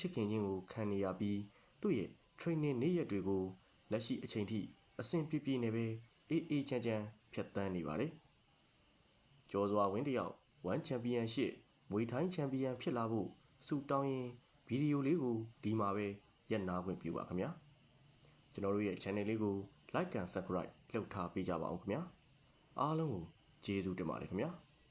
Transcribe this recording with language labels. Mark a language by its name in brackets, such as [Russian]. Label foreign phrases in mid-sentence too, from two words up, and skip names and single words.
[Burmese] စ်ခင်ခြင်းကိုခံနေရပြီးသူ့ရဲ့ training နေ့ရက်တွေကိုလက်ရှိအချိန်ထိအဆင်ပြေပြေနဲ့ပဲအေးချမ်းချမ်းဖြတ်သန်းနေပါတယ်။ကျော်စွာဝင်းတယောက် One Championship မွေထိုင်းချန်ပီယံဖြစ်လာဖို့ဆုတောင်းရင်ဗီဒီယိုလေးကိုဒီမှာပဲရပ်နာခွင့်ပြုပါခင်ဗျာ။ကျွန်တော်တို့ရဲ့ channel လေးကို [English] like and subscribe [Burmese] လုပ်ထားပေးကြပါအောင်ခင်ဗျာ။အားလုံးကိုကျေးဇူးတင်ပါတယ်ခင်ဗျာ။